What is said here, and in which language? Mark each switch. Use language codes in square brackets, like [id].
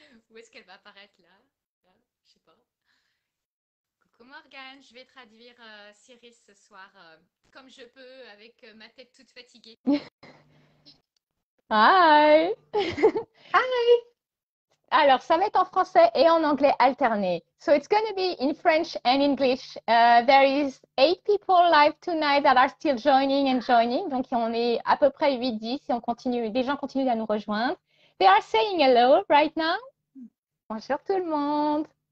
[fr] Où est-ce qu'elle va apparaître là? Je sais pas. Coucou Morgane, je vais traduire Siris ce soir comme je peux avec ma tête toute fatiguée. Hi! Hi! Alors, ça va être en français et en anglais alterné. [en] So it's going to be in French and English. There is 8 people live tonight that are still joining and joining. [fr] Donc, on est à peu près 8-10 et on continue, des gens continuent à nous rejoindre. [en] They are saying hello right now. [fr] Bonjour tout le monde.